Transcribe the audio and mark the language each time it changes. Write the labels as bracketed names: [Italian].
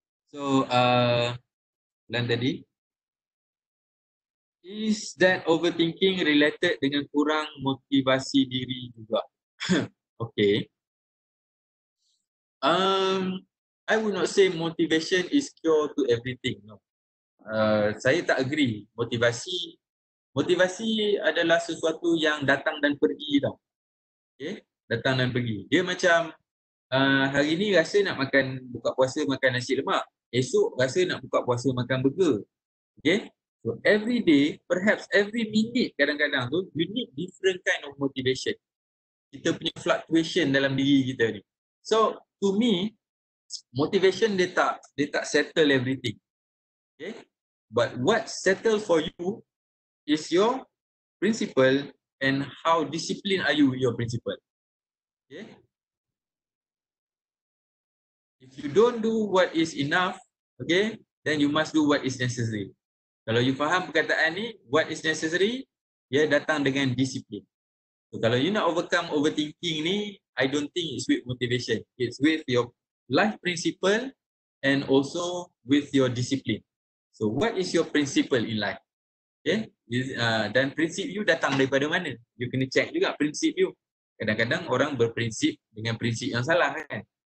[Malay] So, dan tadi, [English] is that overthinking related [Malay] dengan kurang motivasi diri juga? Okay. [English] I would not say motivation is cure to everything. [Malay] No. Saya tak agree. Motivasi adalah sesuatu yang datang dan pergi tau. Okay? Datang dan pergi. Dia macam hari ni rasa nak makan buka puasa makan nasi lemak. Esok rasa nak buka puasa makan burger. Okay? [English] So every day, perhaps every minute [Malay] kadang-kadang tu, [English] you need different kind of motivation. [Malay] Kita punya fluctuation dalam diri kita ni. [English] So to me, motivation [Malay] dia tak [English] settle everything. Okay? But what settle for you is your principle and how disciplined are you with your principle. Okay? If you don't do what is enough, okay, then you must do what is necessary. [Malay] Kalau you faham perkataan ni, [English] what is necessary, [Malay] dia datang dengan disiplin. [English] So kalau you nak overcome overthinking ni, I don't think it's with motivation. It's with your life principle and also with your discipline. So what is your principle in life? [Malay] Okay? Dan prinsip you datang daripada mana? You kena check juga prinsip you. Kadang-kadang orang berprinsip dengan prinsip yang salah kan.